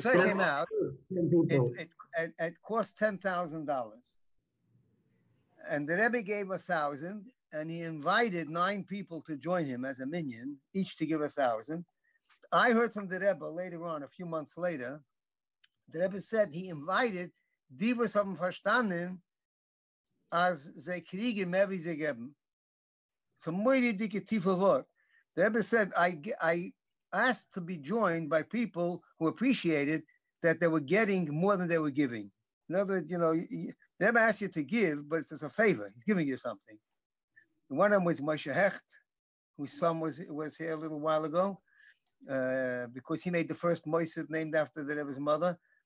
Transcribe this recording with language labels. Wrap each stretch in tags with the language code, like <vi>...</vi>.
<en>gave me came out. It cost $10,000, and the Rebbe gave 1,000, and he invited 9 people to join him as a minyan, each to give 1,000. I heard from the Rebbe later on, a few months later. The Rebbe said he invited</en> <yi>die was haben verstanden, als sie kriegen mehr wie sie geben.</yi> <en>It's a</en> <yi>moire dicke tiefe Wort.</yi> <en>The Rebbe said, I asked to be joined by people who appreciated that they were getting more than they were giving. In other words, the Rebbe asked you to give, but it's as a favor. He's giving you something. One of them was Moshe Hecht, whose son was here a little while ago, because he made the first Moised named after the Rebbe's mother.</en>